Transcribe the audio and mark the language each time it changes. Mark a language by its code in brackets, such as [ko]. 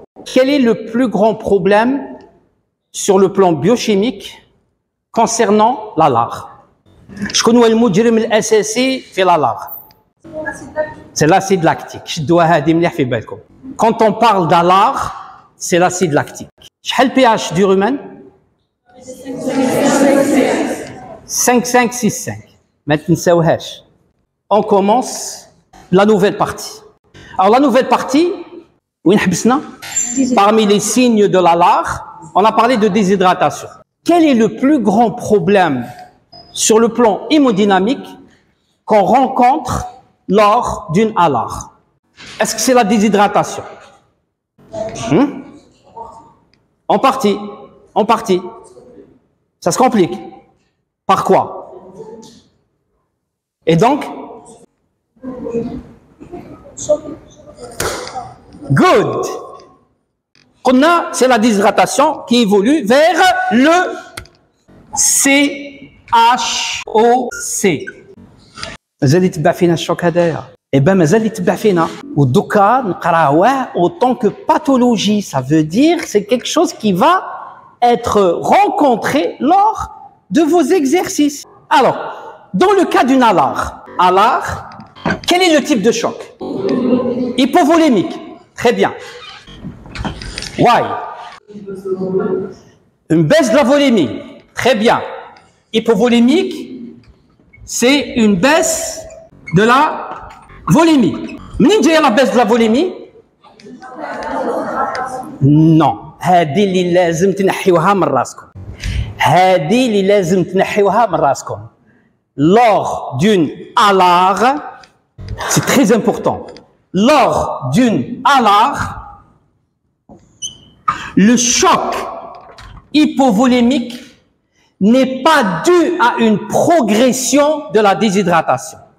[fr] Quel est le plus grand problème sur le plan biochimique concernant la lard? [ar] شكون هو المجرم الاساسي في [fr] la lard? C'est l'acide lactique. [ar] شدوها هذه مليح في بالكم. [fr] Quand on parle d'alard, c'est l'acide lactique. [ar] شحال [fr] pH du rumen? 5,5,6,5. [ar] ما تنساوهاش. [fr] On commence la nouvelle partie. Alors la nouvelle partie, parmi les signes de la lard, on a parlé de déshydratation. Quel est le plus grand problème sur le plan hémodynamique qu'on rencontre lors d'une alard? Est-ce que c'est la déshydratation? En partie. Ça se complique. Par quoi? Et donc? [en] Good. [fr] C'est la déshydratation qui évolue vers le CHOC. [ar] مازال يتبع فينا الشوك هذايا. [fr] Eh ben [ar] مازال يتبع فينا. ودوكا نقراوه [fr] autant que pathologie. Ça veut dire c'est quelque chose qui va être rencontré lors de vos exercices. Alors, dans le cas d'une alard, quel est le type de choc? Hypovolémique. Très bien. [en] Why? [fr] Une baisse de la volémie. Très bien. Hypovolémique, c'est une baisse de la volémie. [ar] منين جايه [fr] la baisse de la volémie? Non. [ar] هذه اللي لازم تنحيوها من راسكم. هذه اللي لازم تنحيوها من راسكم. [fr] Lors d'une alard, c'est très important. Lors d'une alard, le choc hypovolémique n'est pas dû à une progression de la déshydratation.